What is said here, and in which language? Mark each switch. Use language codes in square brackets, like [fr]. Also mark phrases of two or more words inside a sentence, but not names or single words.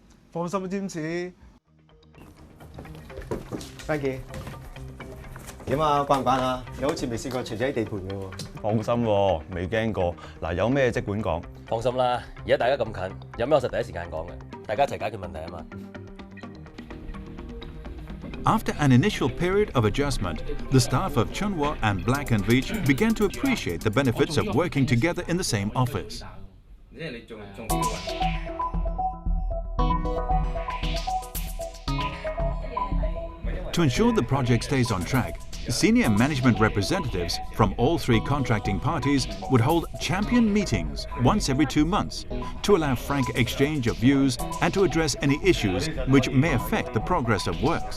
[yue] 放心啊，詹士。Frankie， 點啊？慣唔慣啊？你好似未試過除仔地盤嘅喎。放心喎，未驚過。嗱，有咩即管講。放心啦，而家大家咁近，有咩我實第一時間講嘅，大家一齊解決問題啊嘛。 [en] After an initial period of adjustment, the staff of Chunhua and Black & Veatch began to appreciate the benefits of working together in the same office. To ensure the project stays on track, senior management representatives from all 3 contracting parties would hold champion meetings once every 2 months to allow frank exchange of views and to address any issues which may affect the progress of works.